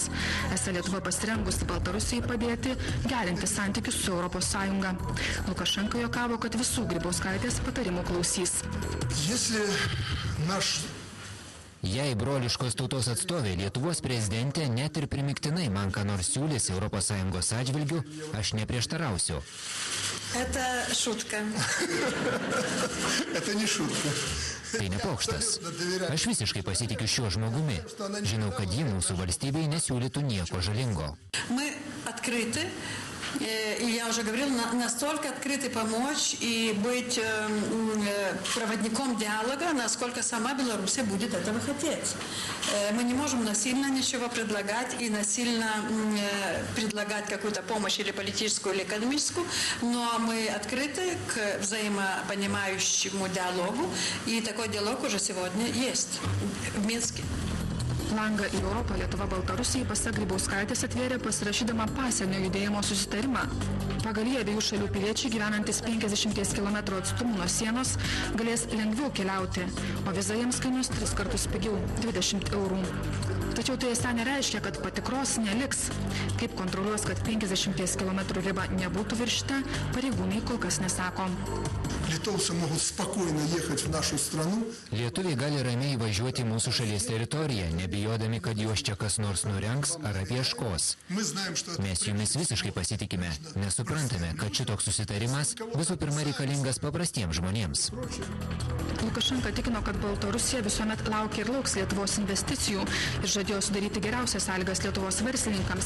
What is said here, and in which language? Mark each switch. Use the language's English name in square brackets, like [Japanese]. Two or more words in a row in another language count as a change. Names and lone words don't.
[Lithuanian] Esą Lietuva pasirengusi Baltarusijai padėti gerinti santykius su Europos Sąjunga. Lukašenka juokavo, kad visų Grybauskaitės patarimų klausys. Jei broliškos tautos atstovė Lietuvos prezidentė net ir primiktinai man ką nors siūlys Europos Sąjungos atžvilgių, aš neprieštarausiu. [Russian] Это šutka. Это не шутка. [Lithuanian] Tai ne pokštas. Aš visiškai pasitikiu šiuo žmogumi. Žinau, kad ji mūsų valstybei nesiūlytų nieko žalingo. [Russian] Мы открыты, и я уже говорила, настолько открыты помочь и быть проводником диалога, насколько сама Белоруссия будет этого хотеть. Мы не можем насильно ничего предлагать и насильно предлагать какую-то помощь или политическую, или экономическую, но мы открыты к взаимопонимающему диалогу, и такой диалог уже сегодня есть в Минске. [Lithuanian] Langą į Europą Lietuva Baltarusijai pasak Grybauskaitės atvėrė pasirašydama pasienio judėjimo susitarimą. Pagal jį abiejų šalių piliečiai gyvenantis 50 km atstumu nuo sienos galės lengviau keliauti, o viza jiems kainuos 3 kartus pigiau – 20 eurų. Tačiau tai esą nereiškia, kad patikros neliks. Kaip kontroliuos, kad 50 km riba nebūtų viršyta, pareigūnai kol kas nesako. [Russian] Литовцы могут спокойно ехать в нашу страну. [Lithuanian] Lietuviai gali ramiai važiuoti mūsų šalies teritoriją, nebijodami, kad juos čia kas nors nurengs ar apieškos. Mes jumis visiškai pasitikime, nes suprantame, kad šitoks susitarimas visų pirma reikalingas paprastiems žmonėms. Lukašenka tikino, kad Baltarusija visuomet laukia ir lauks Lietuvos investicijų ir žadėjo sudaryti geriausias sąlygas Lietuvos verslininkams.